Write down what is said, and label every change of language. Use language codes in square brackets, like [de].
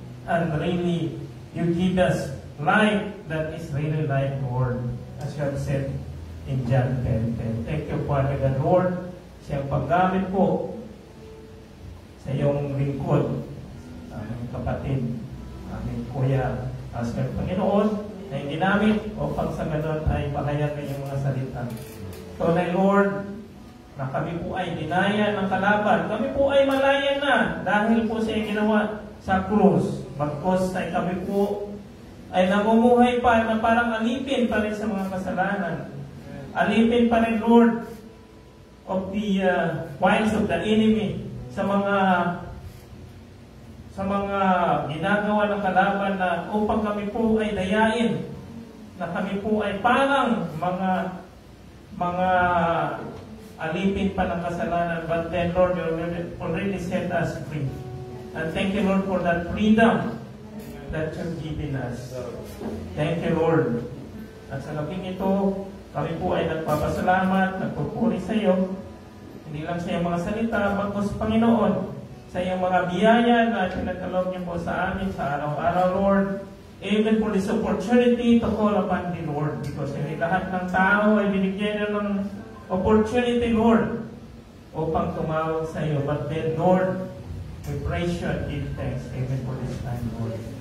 [en] And really, you give us life that is really life, Lord. As you have said in John 10:10. Thank you, Father God, Lord, [tl] sa iyong paggamit po sa iyong lingkod, aming kapatid, aming kuya, as ng Panginoon, na yung ginamit upang sa ganon ay pahayag ng iyong mga salita. Tunay, Lord, na kami po ay dinaya ng kalaban. Kami po ay malaya na dahil po sa iyong ginawa sa krus. Bagkos ay kami po ay namumuhay pa na parang alipin pa rin sa mga kasalanan. Alipin pa rin, Lord, [en] of the wiles of the enemy, [tl] sa mga ginagawa ng kalaban na upang kami po ay dayain, na kami po ay parang mga alipin pa ng kasalanan. [en] But then, Lord, you already set us free. And thank you, Lord, for that freedom that you've given us. Thank you, Lord. [tl] At sa gabing ito, kami po ay nagpapasalamat, nagpupuri sa iyo. Hindi lang sa iyong mga salita, bagkus Panginoon, sa iyong mga biyaya na pinagkaloob niyo po sa amin sa araw-araw, Lord. [en] even for this opportunity to call upon the Lord. [tl] Because hindi lahat ng tao ay binigyan nyo ng opportunity, Lord, upang tumawag sa iyo. [en] But then, Lord, we praise you and give thanks even for this time, Lord.